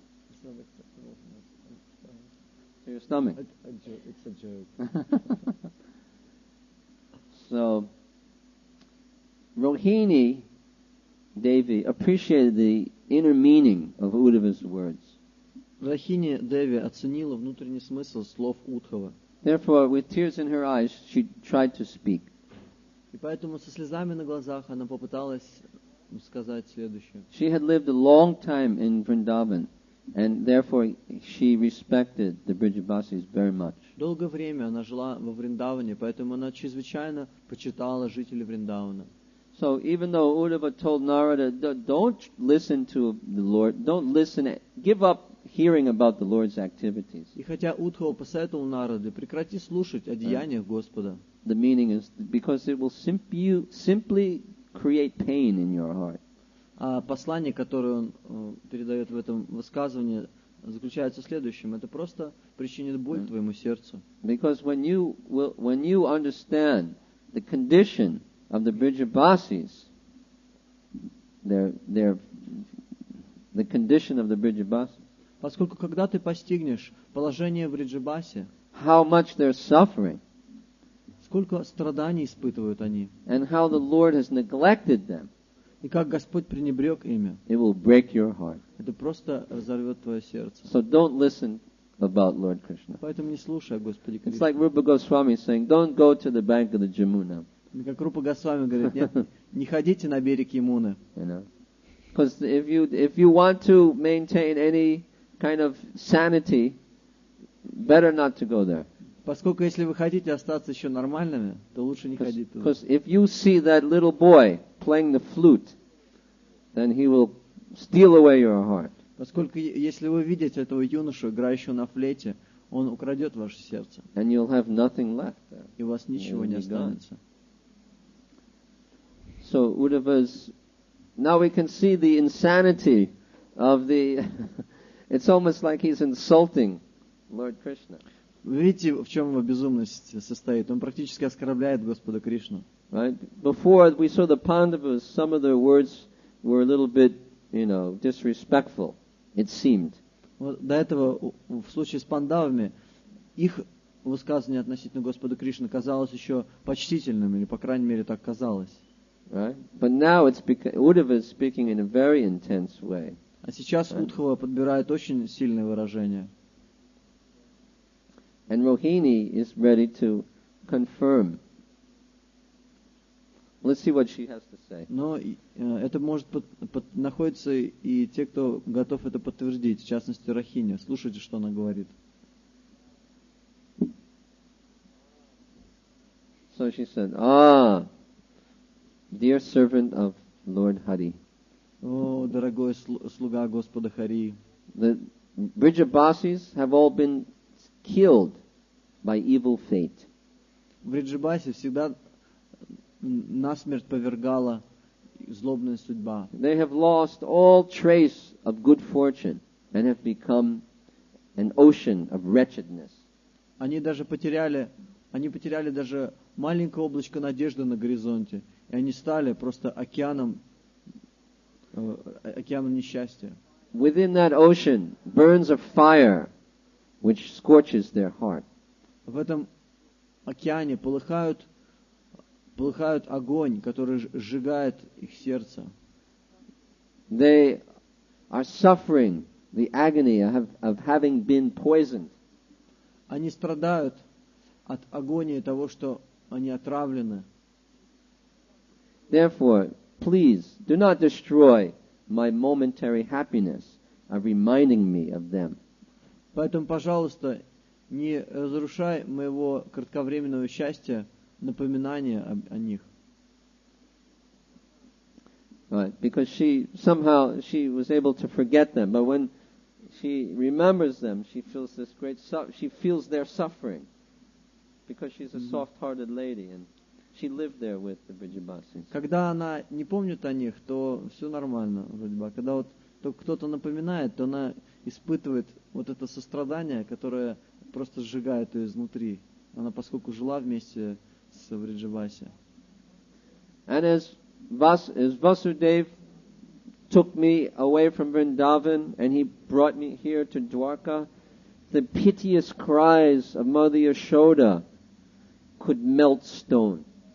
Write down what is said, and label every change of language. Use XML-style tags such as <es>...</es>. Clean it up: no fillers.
<en>It's not acceptable. To your stomach. It's a joke. So, Rohini Devi appreciated the inner meaning of Uddhava's words.</en> <ru>Рахини Деви оценила внутренний смысл слов Удхова.</ru> <en>Therefore, with tears in her eyes, she tried to speak.</en> <ru>И поэтому со слезами на глазах она попыталась сказать следующее.</ru> <en>She had lived a long time in Vrindavan, and therefore she respected the Brijabasis very much.</en> <ru>Долгое время она жила во Вриндаване, поэтому она чрезвычайно почитала жителей Вриндавана.</ru> <en>So even though Uddhava told Narada, don't listen to the Lord, don't listen, give up hearing about the Lord's activities.</en> <ru>И хотя Удхава посоветовал Нараде, прекрати слушать о деяниях Господа.</ru> <en>The meaning is because it will simply create pain in your heart.</en> <ru>А послание, которое он передает в этом высказывании, заключается в следующем. Это просто причинит боль твоему сердцу.</ru> <en>Because when you understand the condition of the Brijabasis, the condition of the Brijabasis,</en> <ru>Поскольку когда ты постигнешь положение в Бриджабасе,</ru> <en>how much they're suffering,</en> <ru>сколько страданий испытывают они,</ru> <en>and how the Lord has neglected them,</en> <ru>и как Господь пренебрег ими,</ru> <en>it will break your heart.</en> <ru>это просто разорвет твое сердце.</ru> <en>So don't listen about Lord Krishna.</en> <ru>Поэтому не слушай о Господе</ru> <en>It's</en> <ru>Кришне.</ru> <en>like Rupa Goswami saying, don't go to the bank of the Jamuna.</en> <ru>Как Рупа Госвами говорит, нет, не ходите на берег Ямуны.</ru> <en>You know, because if you want to maintain any kind of sanity, better not to go there.</en> <ru>Поскольку если вы хотите остаться еще нормальными, то лучше не ходить туда.</ru> <en>Because if you see that little boy playing the flute, then he will steal away your heart.</en> <ru>Поскольку если вы видите этого юношу, играющего на флейте, он украдет ваше сердце.</ru> <en>And you'll have nothing left there.</en> <ru>И у вас ничего не останется.</ru> <en>So Uddhava's, now we can see the insanity of the, it's almost like he's insulting Lord Krishna.</en> <ru>Вы видите, в чем его безумность состоит? Он практически оскорбляет Господа Кришну.</ru> <en>Right? Before we saw the Pandavas, some of their words were a little bit, disrespectful, it seemed.</en> <ru>Вот до этого, в случае с пандавами, их высказывание относительно Господа Кришны казалось еще почтительным, или, по крайней мере, так казалось.</ru> <en>Right? But now Uddhava is speaking in a very intense way.</en> <ru>А сейчас Удхава подбирает очень сильные выражения.</ru> <en>And Rohini is ready to confirm. Let's see what she has to say.</en> <ru>Но это может находиться и те, кто готов это подтвердить, в частности Рахиня. Слушайте, что она говорит.</ru> <en>So she said, dear servant of Lord Hari.</en> <ru>О, дорогой слуга Господа Хари.</ru> <en>The Brijabasis have all been killed by evil fate.</en> <ru>В Бриджабасе всегда насмерть повергала злобная судьба.</ru> <en>They have lost all trace of good fortune and have become an ocean of wretchedness.</en> <ru>Они потеряли даже маленькое облачко надежды на горизонте, и они стали просто океаном несчастья.</ru> <en>Within that ocean burns a fire which scorches their heart.</en> <ru>В этом океане полыхает огонь, который сжигает их сердце.</ru> <en>They are suffering the agony of having been poisoned.</en> <ru>Они страдают от агонии того, что они отравлены.</ru> <en>Therefore, please do not destroy my momentary happiness of reminding me of them.</en> <ru>Поэтому, пожалуйста, не разрушай моего кратковременного счастья напоминания о них.</ru> <en>Right, because she was able to forget them, but when she remembers them, she feels she feels their suffering, because she's a soft-hearted lady and she lived there with the Vrijabasis.</en> <ru>Когда она не помнит о них, то все нормально, вроде бы. Когда вот кто-то напоминает, то она испытывает вот это сострадание, которое просто сжигает ее изнутри. Она, поскольку жила вместе с Вриджабаси.</ru> <en>And as Vasudev took me away from Vrindavan and he brought me here to Dwarka, the piteous cries of Mother Yashoda could melt stone.</en>